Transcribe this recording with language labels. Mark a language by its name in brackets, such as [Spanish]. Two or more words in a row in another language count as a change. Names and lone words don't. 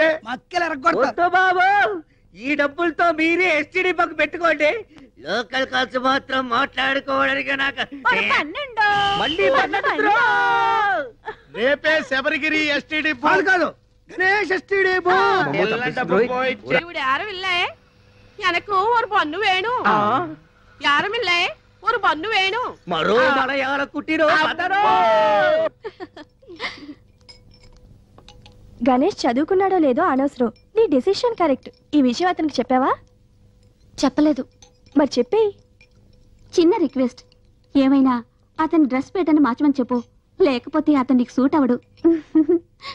[Telugu] మక్కలు ఎరగొడతారు. బాబు ఈ డబ్బులతో మీరే ఎస్టీడీ బక్ పెట్టుకోండి. [English] local calls [Telugu] మాత్రం మాట్లాడుకోవడానికి నాకు రేపే శబరిగిరి ఎస్టీడీ కాదు గణేష్ [English] STD booth. [Malayalam] ഇവിടെ ആരുമില്ലേ? എനക്ക് ഒരു പൊന്നു വേണു. യാരുമില്ലേ? ഒരു പൊന്നു വേണു. [Telugu] మరో మలయాళ కుట్టిరో గణేష్ చదువుకున్నాడో లేదో అనవసరం, నీ [English] decision correct. [Telugu] ఈ విషయం అతనికి చెప్పావా? చెప్పలేదు. మరి చెప్పేయి. చిన్న రిక్వెస్ట్, ఏమైనా అతని [English] dress pattern [Telugu] మార్చమని చెప్పు, లేకపోతే అతనికి సూట్ అవడు.